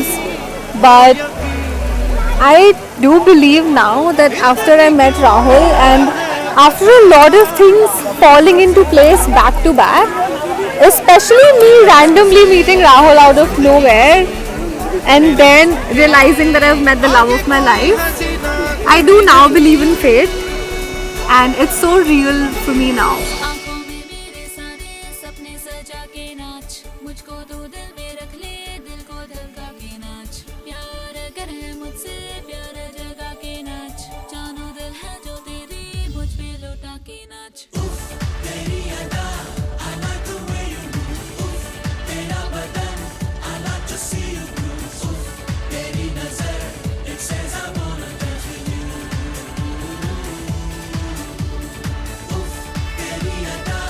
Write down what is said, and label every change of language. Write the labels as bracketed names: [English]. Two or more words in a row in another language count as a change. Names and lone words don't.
[English] but I do believe now that after I met Rahul and after a lot of things falling into place back to back, especially me randomly meeting Rahul out of nowhere and then realizing that I've met the love of my life, I do now believe in fate. And it's so real for me now. [Hindi] आँखों में मेरे सारे सपने सजा के नाच मुझको तो दिल में रख ले दिल को धड़का के नाच प्यार अगर है मुझसे प्यार जगा के नाच जानो दिल है जो तेरी मुझ पे लौटा के नाच तेरी अदा [English] I like the way you move [Hindi] तेरा बदन [English] I like to see you move [Hindi] तेरी नजर [English] it says I wanna dance with you [Hindi] तेरी